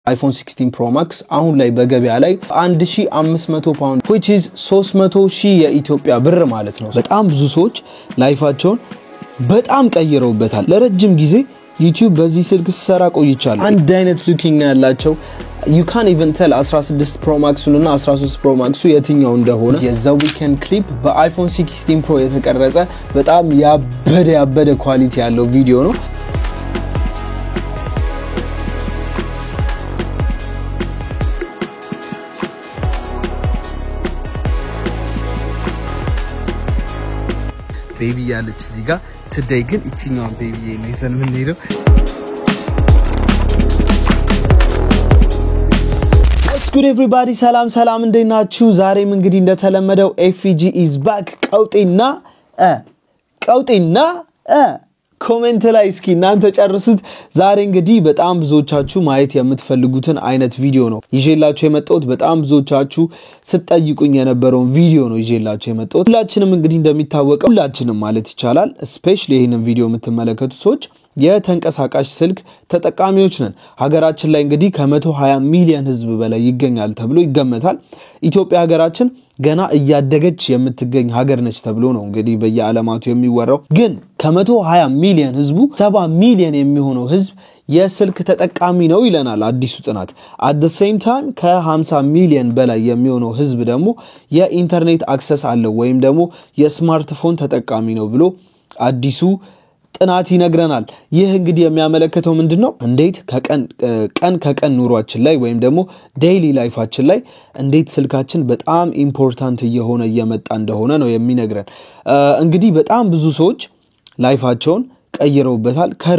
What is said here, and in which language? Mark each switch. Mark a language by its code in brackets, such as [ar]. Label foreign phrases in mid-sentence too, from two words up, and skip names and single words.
[am] iPhone 16 Pro Max አሁን ላይ በገበያ ላይ 1500 ፓውንድ [en] which is [am] 300,000 የኢትዮጵያ ብር ማለት ነው በጣም ብዙ ሰዎች ላይፋቸውን በጣም ቀይረውበታል ለረጅም ጊዜ YouTube በዚህ ስልክ ሰራ ቆይቻለሁ አንድ አይነት ሉኪንግ ያላቸው [en] you can't even tell [am] 16 Pro Max እና 13 Pro Max የትኛው እንደሆነ የዛ [en] weekend clip [am] በiPhone 16 Pro የተቀረጸ በጣም ያበደ ኳሊቲ ያለው ቪዲዮ ነው baby ያለች እዚህ ጋር today ግን እቺኛው baby ይዘን ምን ሄደው [en] What's good everybody [am] ሰላም እንደናችሁ ዛሬም እንግዲህ እንደተለመደው [en] FG is back [am] ቀውጤና ኮሜንት ላይ እስኪ እናንተ ጨርሱት ዛሬ እንግዲህ በጣም ብዙዎቻችሁ ማየት የምትፈልጉትን አይነት ቪዲዮ ነው ይዤላችሁ የመጣሁት በጣም ብዙዎቻችሁ ስትጠይቁኝ የነበረውን ቪዲዮ ነው ይዤላችሁ የመጣሁት ሁላችንም እንግዲህ እንደሚታወቀው ሁላችንም ማለት ይቻላል ስፔሻሊ ይሄንን ቪዲዮ የምትመለከቱ ሰዎች የተንቀሳቃሽ ስልክ ተጠቃሚዎች ነን ሀገራችን ላይ እንግዲህ ከ120 ሚሊዮን ህዝብ በላይ ይገኛል ተብሎ ይገመታል ኢትዮጵያ ሀገራችን ገና እያደገች የምትገኝ ሀገር ነች ተብሎ ነው እንግዲህ በየዓለማቱ የሚወራው ግን ከ120 ሚሊዮን ህዝቡ 70 ሚሊዮን የሚሆነው ህዝብ የስልክ ተጠቃሚ ነው ይለናል አዲሱ ጥናት [en] at the same time [am] ከ50 ሚሊዮን በላይ የሚሆነው ህዝብ ደግሞ የኢንተርኔት አክሰስ አለው ወይም ደግሞ የስማርትፎን ተጠቃሚ ነው ብሎ አዲሱ ጥናት ይነግረናል ይህ እንግዲህ የሚያመለክተው ምንድነው እንዴት ከቀን ኑሯችን ላይ ወይም ደግሞ ዴይሊ ላይፋችን ላይ እንዴት ስልካችን በጣም ኢምፖርታንት እየመጣ እንደሆነ ነው የሚነግረን እንግዲህ በጣም ብዙ ሰዎች ላይፋቸውን ቀይረውበታል